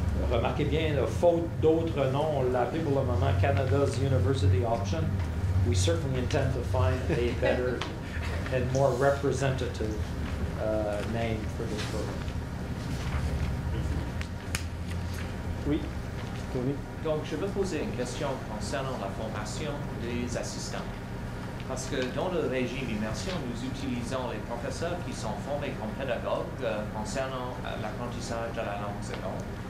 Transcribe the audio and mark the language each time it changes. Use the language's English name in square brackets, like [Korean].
[French] Remarquez bien, là, faute d'autres noms, on l'a appelé pour le moment Canada's University Option. [English] We certainly intend to find a better and more representative name for this program. [French] Oui, Tony. Donc, je veux poser une question concernant la formation des assistants. Parce que dans le régime d'immersion, nous utilisons les professeurs qui sont formés comme pédagogues concernant l'apprentissage de la langue seconde.